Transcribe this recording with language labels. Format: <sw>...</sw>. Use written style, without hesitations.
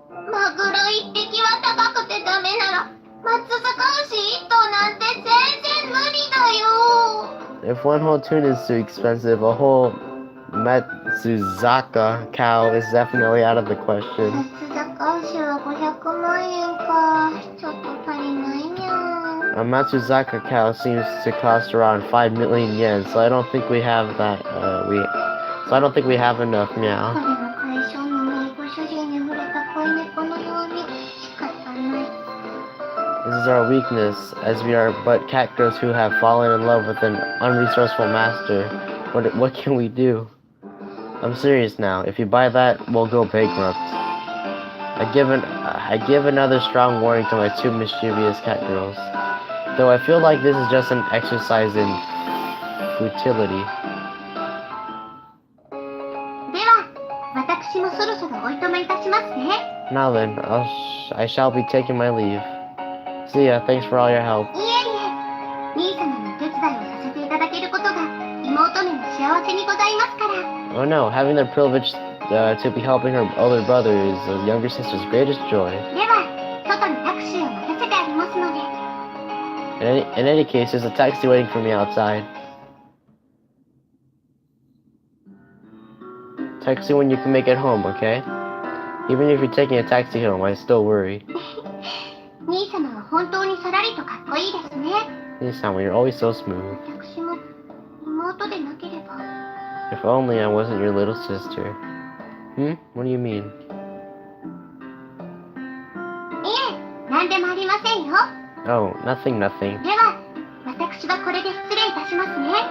<ja>マグロ一匹は高くてダメなら松阪牛一頭なんて全然無理だよ。</ja> <en>If one whole tune is too expensive, a whole Matsuzaka cow is definitely out of the question.</en> <ja>松阪牛は500万円か。ちょっと足りないにゃ。</ja> <en>A Matsuzaka cow seems to cost around 5 million yen, so I don't think we have that. So I don't think we have enough</en> <ja>これ</ja> <en>meow.</en> <ja>は対象のないご主人に触れた恋猫のように仕方ない。</ja> <en>This is our weakness, as we are but cat girls who have fallen in love with an unresourceful master. What can we do? I'm serious now. If you buy that, we'll go bankrupt. I give another strong warning to my two mischievous cat girls. Though I feel like this is just an exercise in futility.</en> <ja>では、私もそろそろおいとめいたしますね。</ja> <en>Now then, I shall be taking my leave. See ya. Thanks for all your help.</en> <ja>いえいえ、兄様のお手伝いをさせていただけることが妹めの幸せにございますから。</ja> <en>Oh no, having the privilege to be helping her older brother is a younger sister's greatest joy.</en> <ja>では、外にタクシーを待たせてありますので。</ja> <en>In any case, there's a taxi waiting for me outside. Text me when you can make it home, okay? Even if you're taking a taxi home, I still worry.</en> <ja>兄様は本当にさらりとかっこいいですね。</ja> <en>Nisama, you're always so smooth.</en> <ja>私も妹でなければ。</ja> <en>If only I wasn't your little sister. What do you mean?</en> <ja>いえ、何でもありませんよ。</ja> <en>Oh, nothing.</en> <ja>では、私はこれで失礼いたしますね。</ja>